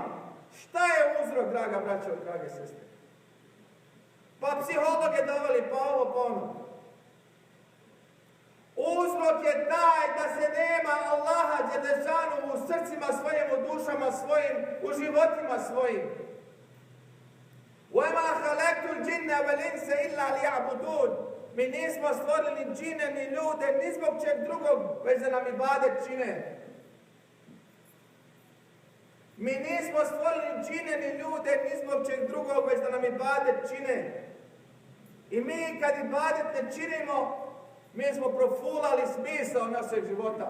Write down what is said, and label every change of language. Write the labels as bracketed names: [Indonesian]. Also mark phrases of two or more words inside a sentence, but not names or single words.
[Bosnian] Šta je uzrok, draga braćo i drage sestre? Pa psihologe doveli, pa ovo, pa ono. Uzrok je taj da se nema Allaha Đelešanu u srcima svojim, u dušama svojim, u životima svojim. [Arabic] وَمَا خَلَقْتُ الْجِنَّ وَالْإِنسَ إِلَّا لِيَعْبُدُونَ. [Bosnian] Mi nismo stvorili ni džine, ni ljude, ni zbog čeg drugog, već da nam ibadet čine. Mi nismo stvorili džine, ni ljude, ni zbog čeg drugog, već da nam ibadet čine. I mi kad ibadet ne činimo, mi smo profulali smisao našeg života.